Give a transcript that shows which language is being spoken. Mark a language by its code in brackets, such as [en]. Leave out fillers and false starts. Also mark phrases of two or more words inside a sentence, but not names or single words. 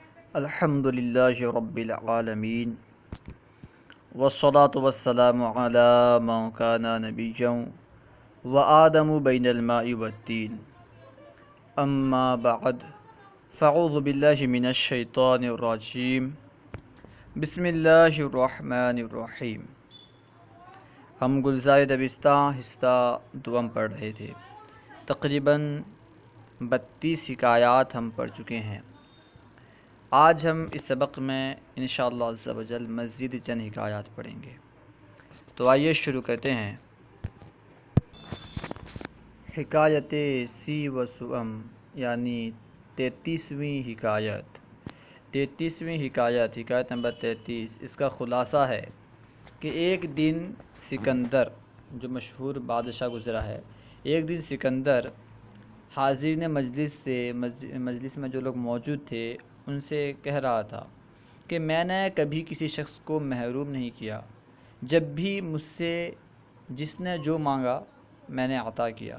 [ar] الحمد للہ رب العالمین والصلاة والسلام علی من کان نبیا وآدم بین الماء والطین اما بعد فاعوذ باللہ من الشیطان الرجیم بسم اللہ الرحمن الرحیم۔ [ur] ہم گلزار دبستہ حصہ دوم پڑھ رہے تھے۔ تقریباً 32 حکایات ہم پڑھ چکے ہیں۔ آج ہم اس سبق میں [ar] انشاءاللہ عز و جل [ur] مزید چند حکایات پڑھیں گے۔ تو آئیے شروع کرتے ہیں۔ [fa] حکایت سی و سوم [ur] یعنی 33ویں حکایت۔ 33ویں حکایت، حکایت نمبر 33، اس کا خلاصہ ہے کہ ایک دن سکندر، جو مشہور بادشاہ گزرا ہے، ایک دن سکندر حاضرین مجلس میں جو لوگ موجود تھے ان سے کہہ رہا تھا کہ میں نے کبھی کسی شخص کو محروم نہیں کیا، جب بھی مجھ سے جس نے جو مانگا میں نے عطا کیا۔